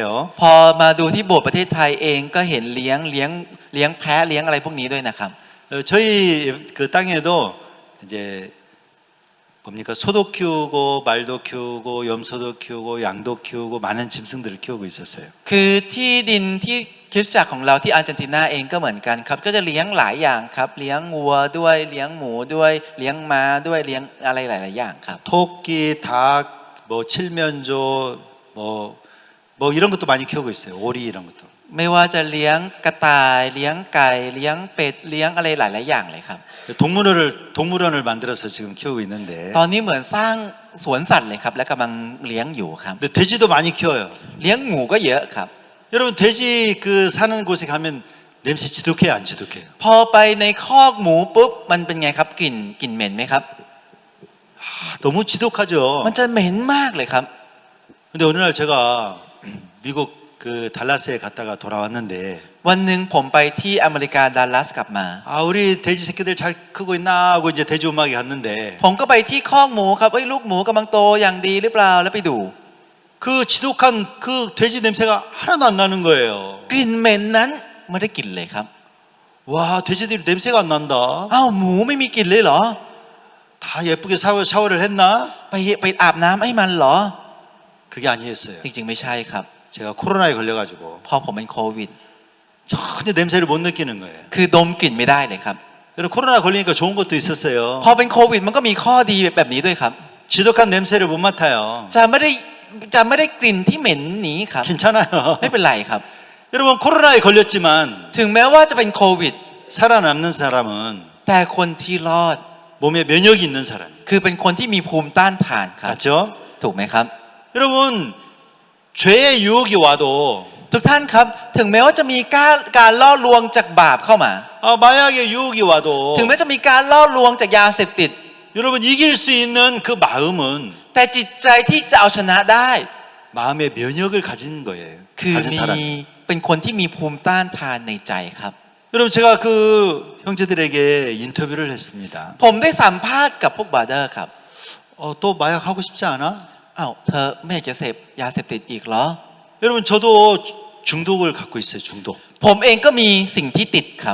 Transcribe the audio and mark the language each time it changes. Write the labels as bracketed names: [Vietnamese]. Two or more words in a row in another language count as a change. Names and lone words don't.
[Thai] พอมาดูที่โบสถ์ประเทศไทยเองก็เห็นเลี้ยงแพะเลี้ยงอะไรพวกนี้ด้วยนะครับ [Korean] 저희 그 땅에도 이제 뭡니까 소도 키우고 말도 키우고 염소도 키우고 양도 키우고 많은 짐승들을 키우고 있었어요. [Thai] คือที่ดินที่คริสตจักรของเราที่อาร์เจนตินาเองก็เหมือนกันครับก็จะเลี้ยงหลายอย่างครับเลี้ยงวัวด้วยเลี้ยงหมูด้วยเลี้ยงม้าด้วยเลี้ยงอะไรหลายๆอย่างครับ [Korean] 토끼, 닭, 뭐 칠면조, 뭐 이런 것도 많이 키우고 있어요. 오리 이런 것도. [Thai] ไม่ว่าจะเลี้ยงกระต่ายเลี้ยงไก่เลี้ยงเป็ดเลี้ยงอะไรหลายๆอย่างเลยครับ [Korean] 동물원을 만들어서 지금 키우고 있는데 [Thai] ตอนนี้เหมือนสร้างสวนสัตว์เลยครับและกำลังเลี้ยงอยู่ครับ [Korean] 근데 돼지도 많이 키워요. [Thai] เลี้ยงหมูก็เยอะครับ [Korean] 여러분 돼지 그 사는 곳에 가면 냄새 지독해요, 안 지독해요? [Thai] พอไปในคอกหมูปุ๊บมันเป็นไงครับกลิ่นเหม็นไหมครับ [Korean] 너무 지독하죠. [Thai] มันจะเหม็นมากเลยครับ [Korean] 근데 어느 날 제가 미국 그 달라스에 갔다가 돌아왔는데 [Thai] วันหนึ่งผมไปที่อเมริกาดัลลัสกลับมา [Korean] 아 우리 돼지 새끼들 잘 크고 있나 하고 이제 돼지 음악에 갔는데 [Thai] ผมก็ไปที่คอกหมูครับลูกหมูกำลังโตอย่างดีหรือเปล่าแล้วไปดู [Korean] 그 지독한 그 돼지 냄새가 하나도 안 나는 거예요. [Thai] กลิ่นเหม็นนั้นไม่ได้กลิ่นเลยครับ [Korean] 와 돼지들이 냄새가 안 난다. [Thai] อ้าวหมูไม่มีกลิ่นเลยเหรอ [Korean] 다 예쁘게 샤워를 했나? [Thai] ไปอาบน้ำให้มันเหรอ [Korean] 그게 아니었어요. [Thai] จริงๆไม่ใช่ครับ [Korean] 제가 코로나에 걸려가지고 [Thai] พอผมเป็นโควิด [Korean] 전혀 냄새를 못 느끼는 거예요. [Thai] คือดมกลิ่นไม่ได้เลยครับ [Korean] 여러분 코로나 걸리니까 좋은 것도 있었어요. [Thai] พอเป็นโควิดมันก็มีข้อดีแบบนี้ด้วยครับ [Korean] 지독한 냄새를 못 맡아요. [Thai] จะไม่ได้กลิ่นที่เหม็นหนีครับ [Korean] 괜찮아요. [Thai] ไม่เป็นไรครับ [Korean] 여러분 코로나에 걸렸지만 [Thai] ถึงแม้ว่าจะเป็นโควิด [Korean] 살아남는 사람은 [Thai] แต่คนที่รอด [Korean] 몸에 면역이 있는 사람. [Thai] คือเป็นคนที่มีภูมิต้านทานครับ [Korean] 맞죠? [Thai] ถูกไหมครับ [Korean] 여러분 죄의 유혹이 와도 [Thai] ทุกท่านครับถึงแม้ว่าจะมีการล่อลวงจากบาปเข้ามา [Korean] 마약의 유혹이 와도 [Thai] ถึงแม้จะมีการล่อลวงจากยาเสพติด [Korean] 여러분 이길 수 있는 그 마음은 [Thai] แต่จิตใจที่จะเอาชนะได้ [Korean] 마음의 면역을 가진 거예요. [Thai] คือ [Korean] 가진 [Thai] มี [Korean] 사람. [Thai] เป็นคนที่มีภูมิต้านทานในใจครับ [Korean] 여러분 제가 그 형제들에게 인터뷰를 했습니다. [Thai] ผมได้สัมภาษณ์กับพวกบราเดอร์ครับ [Korean] 또 마약 하고 싶지 않아? [Thai] อ้าวเธอไม่อยากจะเสพยาเสพติดอีกเหรอ [Korean] 여러분 저도 중독을 갖고 있어요. 중독. [Thai] ผมเองก็มีสิ่งที่ติดครับ